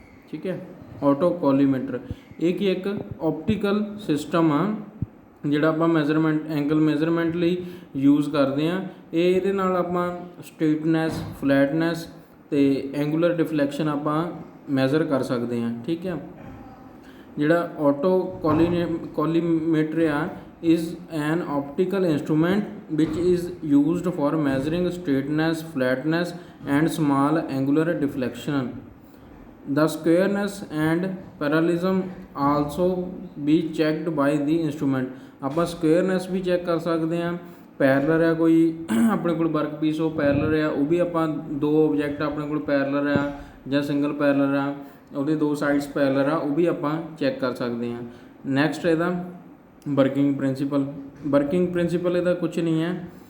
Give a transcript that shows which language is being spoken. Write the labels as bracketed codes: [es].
[pa] ਠੀਕ ਹੈ, ਆਟੋ ਕੋਲੀਮੀਟਰ ਇਹ ਕੀ ਇੱਕ ਆਪਟੀਕਲ ਸਿਸਟਮ ਆ ਜਿਹੜਾ ਆਪਾਂ ਮੈਜ਼ਰਮੈਂਟ ਐਂਗਲ ਮੈਜ਼ਰਮੈਂਟ ਲਈ ਯੂਜ਼ ਕਰਦੇ ਹਾਂ। ਇਹ ਇਹਦੇ ਨਾਲ ਆਪਾਂ ਸਟ੍ਰੇਟਨੈਸ, ਫਲੈਟਨੈਸ ਅਤੇ ਐਂਗੂਲਰ ਡਿਫਲੈਕਸ਼ਨ ਆਪਾਂ ਮੈਜ਼ਰ ਕਰ ਸਕਦੇ ਹਾਂ। ਠੀਕ ਹੈ, ਜਿਹੜਾ ਆਟੋ ਕੋਲੀਮੀਟਰ ਆ [en] is an optical instrument which is used for measuring straightness, flatness and small angular deflection. The squareness and parallelism also be checked by the instrument. [pa] ਆਪਾਂ squareness ਵੀ ਚੈੱਕ ਕਰ ਸਕਦੇ ਹਾਂ। ਪੈਰਲਰ ਆ ਕੋਈ ਆਪਣੇ ਕੋਲ ਵਰਕ ਪੀਸ, ਉਹ ਪੈਰਲਰ ਆ, ਉਹ ਵੀ ਆਪਾਂ ਦੋ ਓਬਜੈਕਟ ਆਪਣੇ ਕੋਲ ਪੈਰਲਰ ਆ ਜਾਂ ਸਿੰਗਲ ਪੈਰਲਰ ਆ, ਉਹਦੇ ਦੋ ਸਾਈਡਸ ਪੈਰਲਰ ਆ, ਉਹ ਵੀ ਆਪਾਂ ਚੈੱਕ ਕਰ ਸਕਦੇ ਹਾਂ। ਨੈਕਸਟ ਇਹਦਾ ਵਰਕਿੰਗ ਪ੍ਰਿੰਸੀਪਲ ਇਹਦਾ ਕੁਛ ਨਹੀਂ ਹੈ।